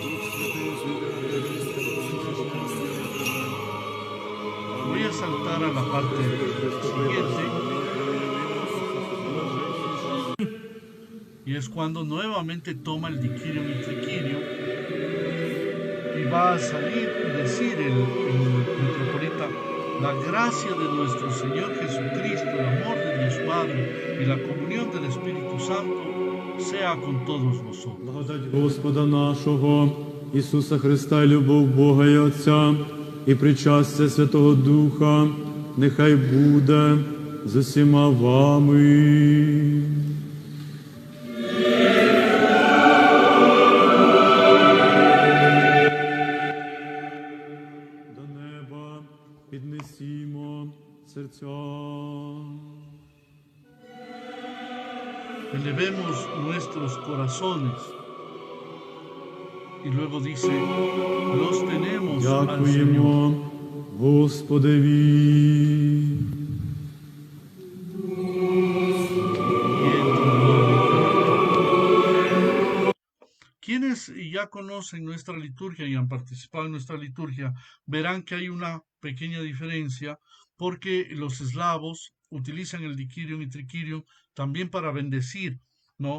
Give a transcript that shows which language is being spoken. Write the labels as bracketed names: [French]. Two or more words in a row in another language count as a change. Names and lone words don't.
[Spanish] Voy a saltar a la parte siguiente, y es cuando nuevamente toma el diquirium y triquirium y va a salir y decir el metropolita: la gracia de nuestro Señor Jesucristo, el amor de Dios Padre y la comunión del Espíritu Santo sea con todos vosotros. [Ukrainian] Благодать Господа нашого, Ісуса Христа, і любов Бога і Отця, і причастя Святого Духа, нехай буде з усіма вами. До неба піднесімо серця. [Spanish] Elevemos nuestros corazones. Y luego dice: los tenemos al Señor. [Ukrainian] Дякуємо Господеві. [Spanish] Quienes ya conocen nuestra liturgia y han participado en nuestra liturgia verán que hay una pequeña diferencia, porque los eslavos utilizan el diquirium y triquirium también para bendecir, ¿no?